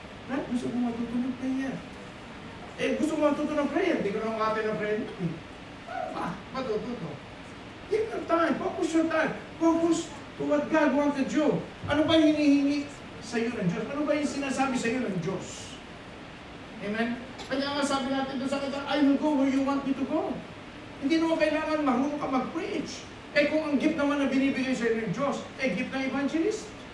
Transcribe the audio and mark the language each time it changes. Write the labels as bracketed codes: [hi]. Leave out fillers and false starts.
[tl] Brad, gusto ko matuto ng prayer. Gusto ko matuto ng prayer. Hindi ko na makatay ng prayer. Matututo. [en] Take your time. Focus your time. Focus to what God wants to do. [tl] Ano ba yung hinihingi sa iyo ng Diyos? Ano ba yung sinasabi sa iyo ng Diyos? Amen? Kaya nga sabi natin doon sa kita, [en] I will go where you want me to go. [tl] Hindi naman kailangan marunong ka mag-preach. Kung ang gift naman na binibigay sa iyo ng Diyos, gift ng evangelist.